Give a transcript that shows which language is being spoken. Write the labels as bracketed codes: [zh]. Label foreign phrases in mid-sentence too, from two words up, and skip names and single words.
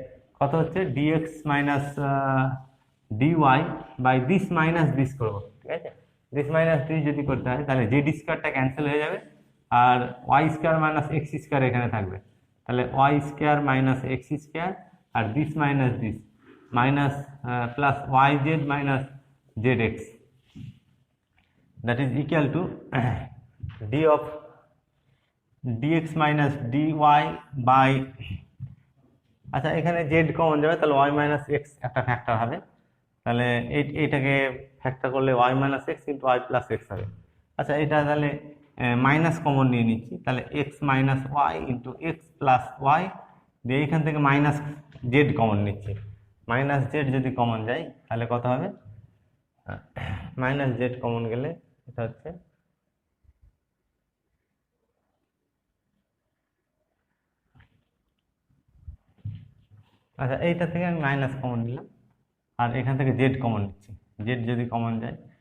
[bn] তাহলে কত হচ্ছে [en] dx minus dy by this minus this [bn] করবো, ঠিক আছে। [en] this minus this [bn] যদি করতে হয় তাহলে [en] z squareটা [bn] ক্যান্সেল হয়ে যাবে, আর [en] y square minus x স্কোয়ার [bn] এখানে থাকবে, তাহলে [en] y square minus x square আর this minus this minus plus y z minus z x, that is equal to d of dx minus dy by, [bn] আচ্ছা এখানে z কমন যাবে তাহলে [en] y minus x [bn] একটা ফ্যাক্টর হবে, তাহলে এইটাকে ফ্যাক্টর করলে [en] y minus x into y plus x [bn] হবে। আচ্ছা এটা তাহলে মাইনাস কমন নিয়ে নিচ্ছি, তাহলে [en] x minus y into x plus y [bn] দিয়ে এখান থেকে [en] minus z [bn] কমন নিচ্ছি, [en] minus z [bn] যদি কমন যায় তাহলে কত হবে, [en] minus z [bn] কমন গেলে এটা হচ্ছে আচ্ছা এইটা থেকে আমি মাইনাস কমন নিলাম আর এখান থেকে জেড কমন নিচ্ছি, জেড যদি কমন যায়